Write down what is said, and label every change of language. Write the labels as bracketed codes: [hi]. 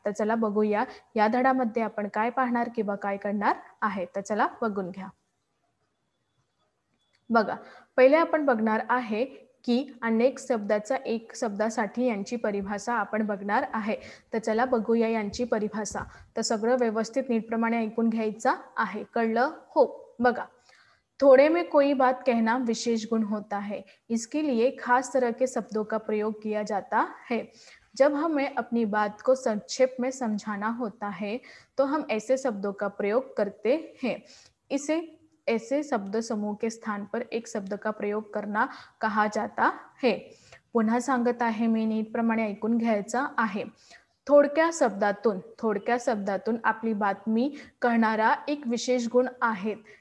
[mr] तर चला बघूया या धड्यामध्ये आपण काय पाहणार किंवा काय करणार आहे। तर चला बघून घ्या। बघा, पहिले आपण बघणार आहे की अनेक शब्दाचा एक शब्दासाठी यांची परिभाषा आपण बघणार आहे। तर चला बघूया यांची परिभाषा। तर सगळं व्यवस्थित नीटप्रमाणे ऐकून घ्यायचं आहे। कळलं? हो। [hi] बघा, थोड़े में कोई बात कहना विशेष गुण होता है। इसके लिए खास तरह के शब्दों का प्रयोग किया जाता है। जब हमें अपनी बात को संक्षेप में समझाना होता है तो हम ऐसे शब्दों का प्रयोग करते हैं। इसे ऐसे शब्द समूह के स्थान पर एक शब्द का प्रयोग करना कहा जाता है। [mr] पुन्हा सांगत आहे मी, नीटप्रमाणे ऐकून घ्यायचं आहे। थोडक्या शब्दातून आपली बातमी कळणारा एक विशेष गुण आहे।